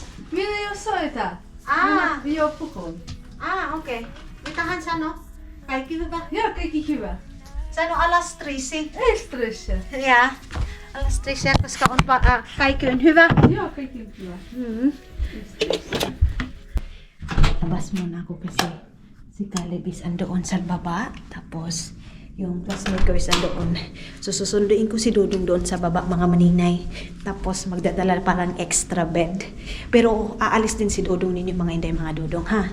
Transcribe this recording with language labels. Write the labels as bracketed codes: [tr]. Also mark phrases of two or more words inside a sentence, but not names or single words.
[fi] Minä ei oo soita. Ah. Minä joo puhun. Okei. Mitä hän sanoi? Kaikki hyvä? Joo, kaikki hyvä. Sano alas stressi. Ei stressiä. Ja. Alas stressiä, koska on kaikki on hyvä. Joo, kaikki on hyvä. Ei stressiä. [tl] Labas muna ako kasi si Caleb is andoon sa baba. Tapos, yung classmate ko is andoon. So, susunduin ko si Dudong doon sa baba, mga maninay. Tapos, magdadala parang [en] extra bed. [tl] Pero, aalis din si Dudong ninyo, mga inday, mga Dudong, ha?